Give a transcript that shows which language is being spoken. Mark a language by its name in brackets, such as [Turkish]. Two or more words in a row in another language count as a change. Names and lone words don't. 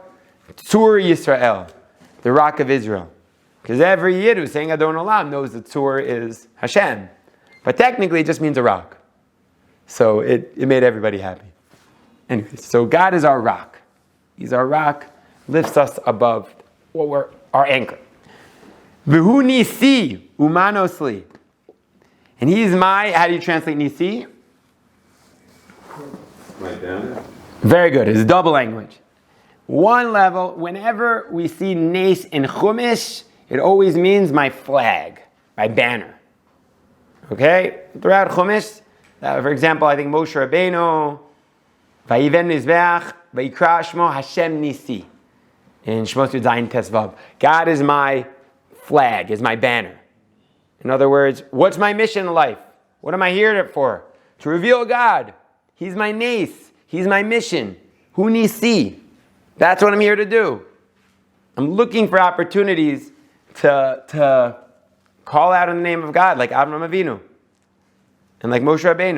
[Hebrew] צור ישראל, [English] the rock of Israel. Because every Yid who's saying Adon Olam knows that Tzur is Hashem. But technically it just means a rock. So it made everybody happy. Anyway, so God is our rock. He's our rock, lifts us above what we're our anchor. [Hebrew] והוא נסי ומנוס לי. [English] And He's how do you translate nisi? Right down. Very good. It's double language. One level, whenever we see nes in Chumash, it always means my flag, my banner. Okay? Throughout Chumash, for example, I think Moshe Rabbeinu, [Hebrew] ויבן מזבח ויקרא שמו השם נסי. [English] In [Hebrew] שמות יוד זיין טס וו. [English] God is my flag, is my banner. In other words, what's my mission in life? What am I here for? To reveal God. He's my nes. He's my mission. [Hebrew] הוא נסי. [English] That's what I'm here to do. I'm looking for opportunities to call out in the name of God, like Avram Avinu. and like Moshe Rabbeinu.